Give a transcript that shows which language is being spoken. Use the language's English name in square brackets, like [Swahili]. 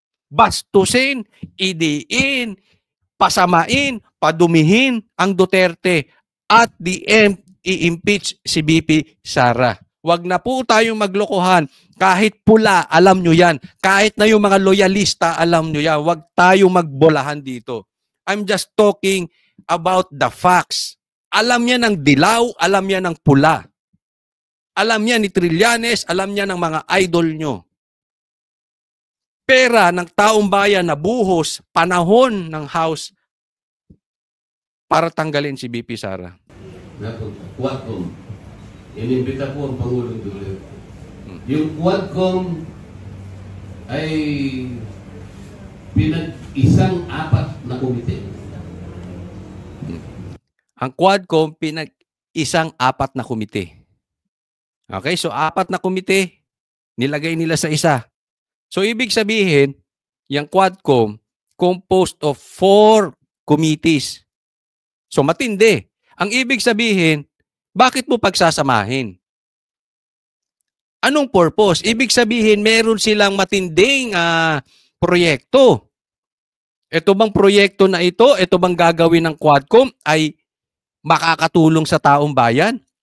[Filipino] Bastusin, idiin, pasamain, padumihin ang Duterte [English] at the end, [Filipino] i-impeach si BP Sara. Wag na po tayong maglokohan. Kahit pula, alam nyo yan. Kahit na yung mga loyalista, alam nyo yan. Wag tayong magbolahan dito. [English] I'm just talking about the facts. [Filipino] Alam niya ng dilaw, alam niya ng pula. Alam niya ni Trillanes, alam niya ng mga idol nyo. Pera ng taong bayan na buhos, panahon ng House para tanggalin si BP Sara. Quadcom. Inimbita po ang Pangulong Duterte. Yung Quadcom ay pinag-isang apat na komite. Ang Quadcom pinag-isang apat na komite. Okay, so apat na komite, nilagay nila sa isa. [English] So [Filipino] ibig sabihin, yung [English] Quadcom composed of 4 committees. [Filipino] So matindi. Ang ibig sabihin, bakit mo pagsasamahin? Anong purpose? Ibig sabihin, meron silang matinding proyekto. Ito bang proyekto na ito bang gagawin ng Quadcom ay makakatulong sa taong bayan?